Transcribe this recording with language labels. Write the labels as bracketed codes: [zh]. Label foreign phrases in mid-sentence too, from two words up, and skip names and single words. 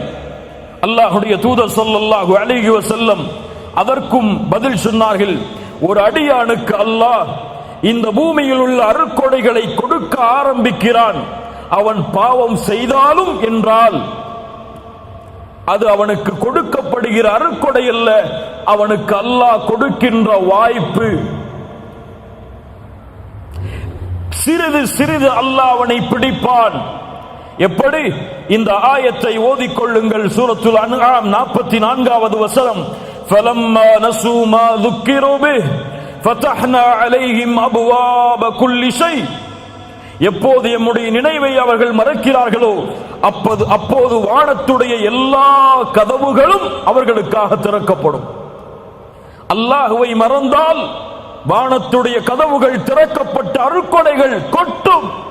[ta] அல்லாஹ்வுடைய தூதர் [ar] صلى الله عليه وسلم [ta] அதற்கும் பதில் சொன்னார்கள், ஒரு அடியானுக்கு அல்லாஹ் இந்த பூமியில் உள்ள அருட்கொடைகளை கொடுக்க ஆரம்பிக்கிறான், அவன் பாவம் செய்தாலும் என்றால் அது அவனுக்கு கொடுக்கப்படுகிற அருட்கொடை அல்ல, அவனுக்கு அல்லாஹ் கொடுக்கின்ற வாய்ப்பு. சிறிது சிறிது அல்லாஹ் அவனை பிடிப்பான். எப்படி? இந்த ஆயத்தை ஓதிக்கொள்ளுங்கள். [ar] சூரத்துல் அன்ஆம் 44வது வசனம், فلما نسوا ما ذُكِّرُوا بِهِ فَتَحْنَا عَلَيْهِمْ أَبْوَابَ كُلِّ شَيْءٍ. [ta] எப்போது எம்முடைய நினைவை அவர்கள் மறக்கிறார்களோ அப்போது வானத்துடைய எல்லா கதவுகளும் அவர்களுக்காக திறக்கப்படும். அல்லாஹ்வை மறந்தால் வானத்துடைய கதவுகள் திறக்கப்பட்ட அருட்கொடைகள் கொட்டும்.